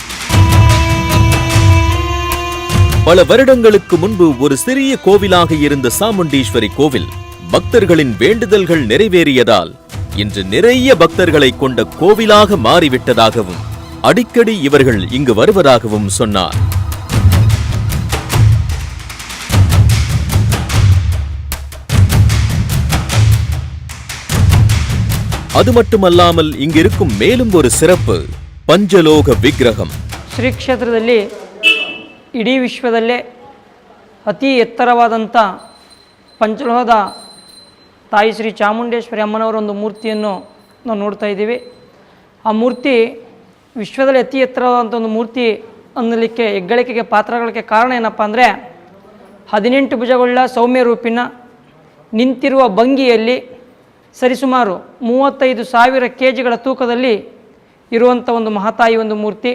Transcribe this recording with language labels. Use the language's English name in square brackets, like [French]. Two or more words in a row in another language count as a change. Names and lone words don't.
[Tamil] பல வருடங்களுக்கு முன்பு ஒரு சிறிய கோவிலாக இருந்த சாமுண்டீஸ்வரி கோவில் பக்தர்களின் வேண்டுதல்கள் நிறைவேறியதால் இன்று நிறைய பக்தர்களை கொண்ட கோவிலாக மாறிவிட்டதாகவும் அடிக்கடி இவர்கள் இங்கு வருவதாகவும் சொன்னார். அது மட்டுமல்லாமல் இங்கிருக்கும் மேலும் ஒரு சிறப்பு பஞ்சலோக விக்கிரகம். [Kannada] ಶ್ರೀ ಕ್ಷೇತ್ರದಲ್ಲಿ ಇಡೀ ವಿಶ್ವದಲ್ಲೇ ಅತಿ ಎತ್ತರವಾದಂಥ ಪಂಚಲೋಹದ ತಾಯಿ ಶ್ರೀ ಚಾಮುಂಡೇಶ್ವರಿ ಅಮ್ಮನವರ ಒಂದು ಮೂರ್ತಿಯನ್ನು ನಾವು ನೋಡ್ತಾ ಇದ್ದೀವಿ. ಆ ಮೂರ್ತಿ ವಿಶ್ವದಲ್ಲಿ ಅತಿ ಎತ್ತರವಾದಂಥ ಒಂದು ಮೂರ್ತಿ ಅನ್ನಲಿಕ್ಕೆ ಹೆಗ್ಗಳಿಕೆಗೆ ಪಾತ್ರಗಳಿಗೆ ಕಾರಣ ಏನಪ್ಪ ಅಂದರೆ 18 ಭುಜಗಳ ಸೌಮ್ಯ ರೂಪಿನ ನಿಂತಿರುವ ಭಂಗಿಯಲ್ಲಿ ಸರಿಸುಮಾರು 35,000 kgಗಳ ತೂಕದಲ್ಲಿ ಇರುವಂಥ ಒಂದು ಮಹಾತಾಯಿ ಒಂದು ಮೂರ್ತಿ.